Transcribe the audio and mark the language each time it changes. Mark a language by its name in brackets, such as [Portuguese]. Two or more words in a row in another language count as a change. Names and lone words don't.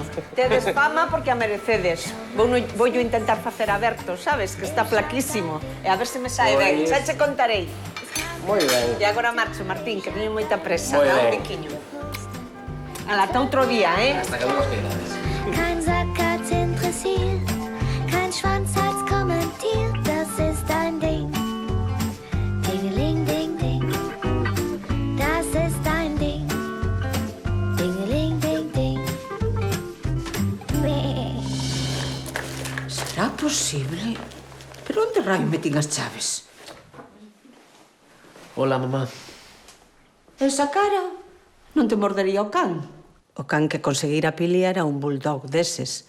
[Galician] Tedes fama porque a merecedes. Vou intentar facer aberto, sabes? Que está flaquísimo. E a ver se me sae ben. Pois- Xa che contarei. Moi ben. E agora marcho, Martín, que teño moita presa. Moi Dá un ben. biquiño. Ala, ata outro día, Hasta que non nos queirades. [German] Kein Sack hat's interessiert, kein Schwanz hat's kommentiert, das ist ein Ding. Dingeling, ding, ding, das ist ein Ding. Dingeling, ding, ding. [Galician] Será posible? Pero onde raio metín as chaves? Hola, mamá. Esa cara? Non te mordería o can. O can que conseguira Pili era un bulldog deses.